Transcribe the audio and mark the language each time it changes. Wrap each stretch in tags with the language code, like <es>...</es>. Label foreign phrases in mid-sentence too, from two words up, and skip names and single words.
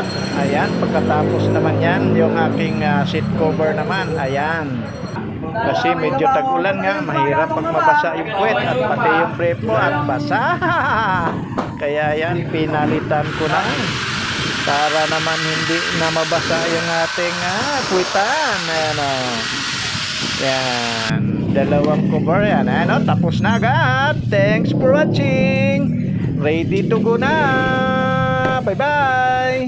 <tl>Ayan, pagkatapos naman yan, yung aking seat cover naman, ayan, kasi medyo tag-ulan nga, mahirap pag mabasa yung puwet at pati yung brake mo at basa. Kaya yan, pinalitan ko na para naman hindi na mabasa yung ating puwitan. Ayan o, yan, dalawang cover yan. Ayan o, tapos na agad.</tl> <en>Thanks for watching. Ready to go na. Bye bye.</en>